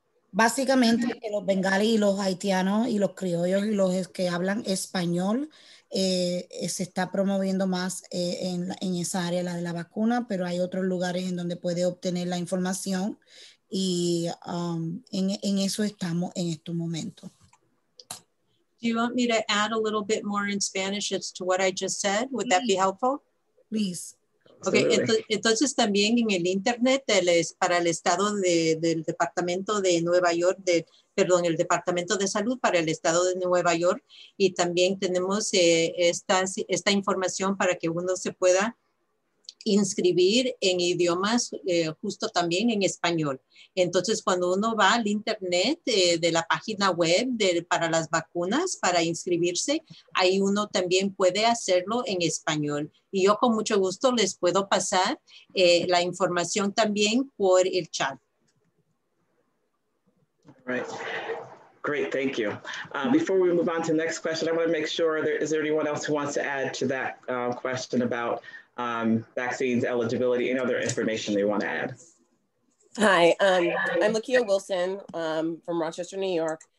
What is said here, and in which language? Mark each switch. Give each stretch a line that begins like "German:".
Spanish: Básicamente que los bengalíes y los haitianos y los criollos y los que hablan español se está promoviendo más en esa área, la de la vacuna, pero hay otros lugares en donde puede obtener la información y en eso estamos en estos momentos.
English: Do you want me to add a little bit more in Spanish as to what I just said? Would that be helpful? Please.
Spanish: Okay, entonces también en el internet para el estado del departamento de Nueva York, perdón, el departamento de salud para el estado de Nueva York, y también tenemos esta información para que uno se pueda inscribir en idiomas justo también en español. Entonces cuando uno va al internet de la página web para las vacunas, para inscribirse, ahí uno también puede hacerlo en español. Y yo con mucho gusto les puedo pasar la información también por el chat.
English: Right. Great, thank you. Before we move on to the next question, I want to make sure, is there anyone else who wants to add to that question about vaccines eligibility and other information they want to add? Hi, I'm Lekeyah Wilson from Rochester, New York.